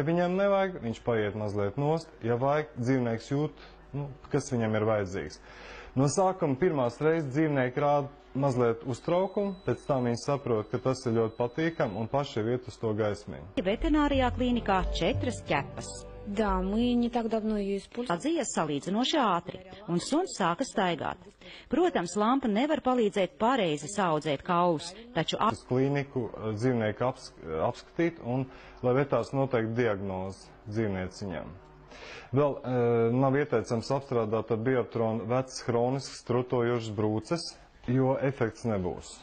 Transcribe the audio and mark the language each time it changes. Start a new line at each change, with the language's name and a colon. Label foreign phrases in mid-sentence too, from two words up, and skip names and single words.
Latvian: Ja viņam nevajag, viņš paiet mazliet nost. Ja vajag, dzīvnieks jūt, kas viņam ir vajadzīgs. No sākuma pirmās reizes dzīvnieki rāda mazliet uztraukumu, pēc tam viņi saprot, ka tas ir ļoti patīkam un paši iet uz to gaismiņu. Veterinārijā klīnikā 4 ķepas.
Russian: Да, мы не так давно ее использовали.
Latvian: Atzīst salīdzinoši ātri, un suns sāka staigāt. Protams, lampa nevar palīdzēt pareizi saaudzēt kaulus, taču... Uz klīniku dzīvnieku apskatīt un lai vetārs noteikti diagnozi dzīvnieciņām. Vēl nav ieteicams apstrādāt ar Bioptronu vecas hroniskas trutojošas brūces, jo efekts nebūs.